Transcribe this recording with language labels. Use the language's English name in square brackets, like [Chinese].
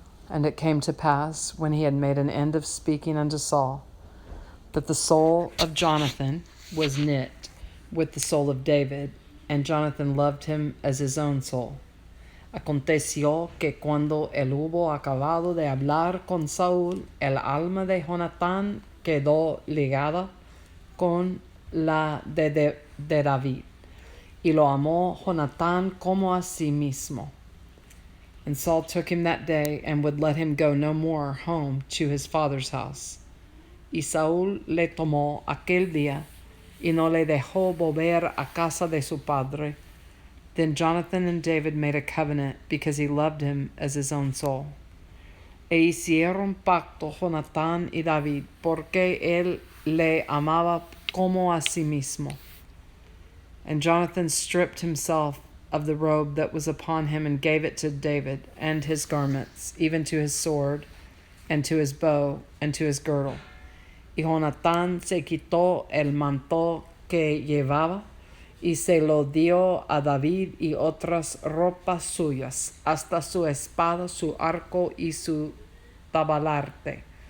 [English] And it came to pass, when he had made an end of speaking unto Saul, that the soul of Jonathan was knit with the soul of David, and Jonathan loved him as his own soul. [Spanish] Aconteció que cuando él hubo acabado de hablar con Saúl, el alma de Jonatán quedó ligada con la de David, y lo amó Jonatán como a sí mismo. [English] And Saul took him that day, and would let him go no more home to his father's house. [Spanish] Y Saúl le tomó aquel día, y no le dejó volver a casa de su padre. [English] Then Jonathan and David made a covenant, because he loved him as his own soul. [Spanish] E hicieron pacto Jonatán y David, porque él le amaba como a sí mismo. [English] And Jonathan stripped himself of the robe that was upon him, and gave it to David, and his garments, even to his sword, and to his bow, and to his girdle. [Spanish] Y Jonatán se quitó el manto que llevaba, y se lo dio a David y otras ropas suyas, hasta su espada, su arco y su talabarte.